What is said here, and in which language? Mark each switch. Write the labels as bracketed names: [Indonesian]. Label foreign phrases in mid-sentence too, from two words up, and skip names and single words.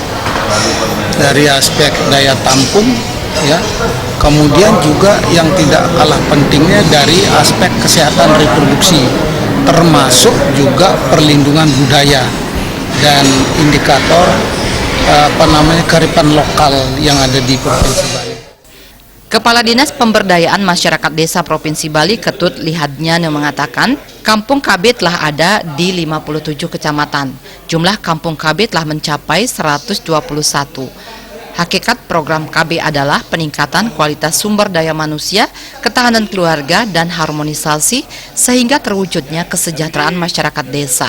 [Indonesian] dari aspek daya tampung, ya, kemudian juga yang tidak kalah pentingnya dari aspek kesehatan reproduksi, termasuk juga perlindungan budaya dan indikator kearifan lokal yang ada di Provinsi Bali. Kepala Dinas Pemberdayaan Masyarakat Desa Provinsi Bali, Ketut Lihadnyana, mengatakan Kampung KB telah ada di 57 kecamatan. Jumlah Kampung KB telah mencapai 121. Hakikat program KB adalah peningkatan kualitas sumber daya manusia, ketahanan keluarga, dan harmonisasi sehingga terwujudnya kesejahteraan masyarakat desa.